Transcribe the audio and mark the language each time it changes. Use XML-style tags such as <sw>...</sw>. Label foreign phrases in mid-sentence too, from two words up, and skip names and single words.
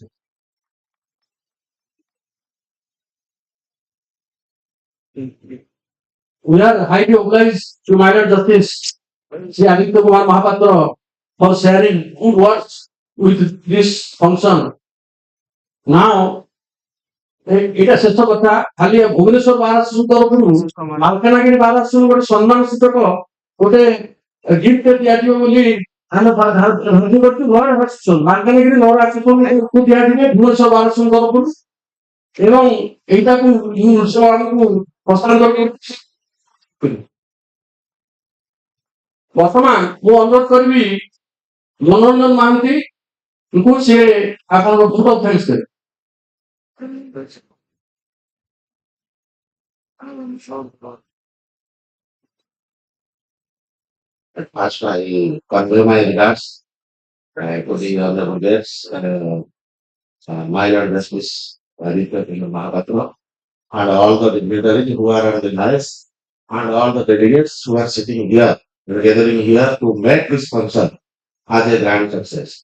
<en>We are highly obliged to my Lord Justice Sri Aditya Kumar Mahapatra for sharing good words with this function. Now,</en> <or>ଏଇଟା ଶେଷ କଥା ଖାଲି ଭୁବନେଶ୍ୱର ବାର ଆସୋସିଏସନ ତରଫରୁ ମାଲକାନଗିରି ବାର ଆସୋସିଏସନ ଗୋଟେ ସମ୍ମାନ ସୂଚକ ଗୋଟେ ଗିଫ୍ଟ ଦିଆଯିବ ବୋଲି ଆମେ ଧାର୍ଯ୍ୟ କରୁଛୁ ଲୟର ଆସୋସିଏସନ ମାଲକାନଗିରି ଲୟର ଆସୋସିଏସନକୁ ଦିଆଯିବ ଭୁବନେଶ୍ୱର ବାର ଆସୋସିଏସନ ତରଫରୁ ଏବଂ ଏଇଟାକୁ ଆମକୁ ହସ୍ତାନ୍ତର କରୁଛି। ବର୍ତ୍ତମାନ ମୁଁ ଅନୁରୋଧ କରିବି ମନୋରଞ୍ଜନ ମହାନ୍ତିଙ୍କୁ ସେ ଆପଣଙ୍କ</or> <en>vote of thanks</en> <or>ଦେବେ।</or> <en>First, I convey my regards to the honorable guests, my Lord Justice Aditya Kumar Mahapatra, and all the dignitaries who are on the dais, and all the delegates who are sitting here, gathering here to make this function as a grand success.</en>